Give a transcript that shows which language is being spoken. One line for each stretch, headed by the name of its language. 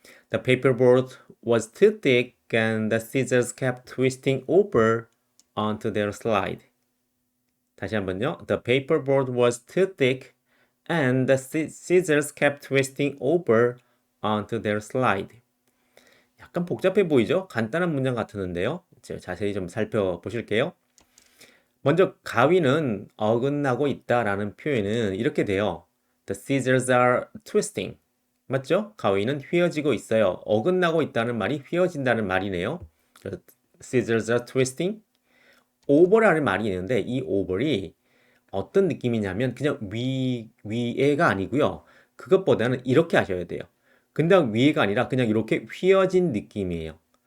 English: The paperboard was too thick and the scissors kept twisting over onto their slide.
Korean: 다시 한번요.
English: The paperboard was too thick and the scissors kept twisting over onto their slide.
Korean: 약간 복잡해 보이죠? 간단한 문장 같았는데요. 자세히 좀 살펴보실게요. 먼저 가위는 어긋나고 있다라는 표현은 이렇게 돼요.
English: The scissors are twisting.
Korean: 맞죠? 가위는 휘어지고 있어요. 어긋나고 있다는 말이 휘어진다는 말이네요.
English: Scissors are twisting.
Korean: over라는 말이 있는데 이 over이 어떤 느낌이냐면 그냥 위에가 아니고요. 그것보다는 이렇게 하셔야 돼요. 그냥 위에가 아니라 그냥 이렇게 휘어진 느낌이에요.